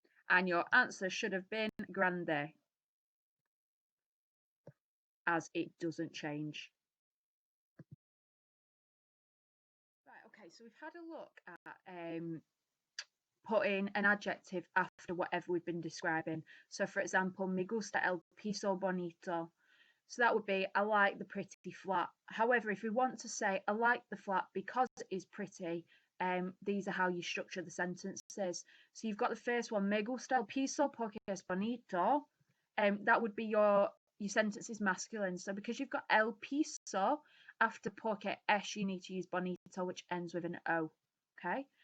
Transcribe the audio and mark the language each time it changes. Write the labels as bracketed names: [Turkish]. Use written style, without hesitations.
[English] And your answer should have been grande, as it doesn't change. Right, okay, so we've had a look at putting an adjective after whatever we've been describing. [Spanish] So, for example, me gusta el piso bonito. [English] So that would be, I like the pretty flat. However, if we want to say, I like the flat because it is pretty, these are how you structure the sentences. So you've got the first one, [Spanish] me gusta el piso porque es bonito. [English] That would be your sentence is masculine. So because you've got el piso, after porque es, you need to use bonito, which ends with an O. Okay.